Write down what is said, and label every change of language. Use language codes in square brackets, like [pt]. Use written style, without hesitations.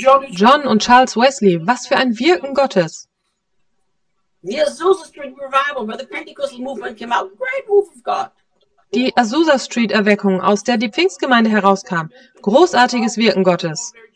[de] John und Charles Wesley, was für ein Wirken Gottes. [en] The Azusa Street Revival, where the Pentecostal movement came out, great move of God. [de] Die Azusa Street Erweckung, aus der die Pfingstgemeinde herauskam. Großartiges Wirken Gottes.